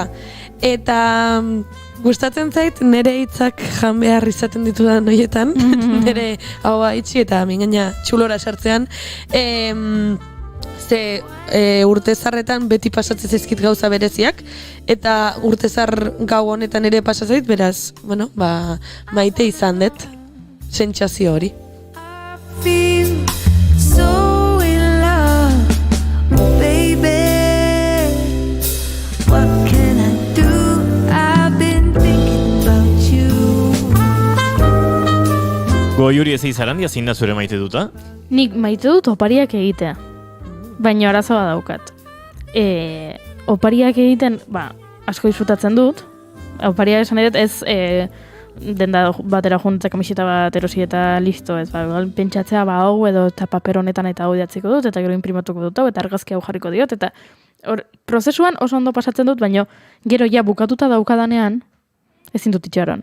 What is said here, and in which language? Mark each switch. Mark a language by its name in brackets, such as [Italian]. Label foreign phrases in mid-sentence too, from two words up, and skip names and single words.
[Basque] Eta gustatzen zait nire hitzak jan behar izaten ditudan horietan, nire hau itxi eta mingaina txulora sartzean, ze urtezarretan beti pasatzen zaizkit gauza bereziak, eta urtezar gau honetan ere pasatzait, beraz, bueno, ba, maite izan dut, sentsazio hori. [English] feel so in love, oh, baby. What can I do? I've been thinking about you. [Basque] Goiuri ez izarandia, zein da zure maite duta? Nik maite dut opariak egitea. Baina arazoa daukat. Opariak egiten, ba, asko disfrutatzen dut. Opariak esan edet ez denda batera juntzak kamiseta bat erosi eta listo, ez, ba, pentsatzea ba hau edo eta paper honetan eta hau idatziko dut, eta gero imprimatuko dut hau, eta argazki hau jarriko diot, eta hor, prozesuan oso ondo pasatzen dut, baina gero ja bukatuta daukadanean, ezin dut itxaron.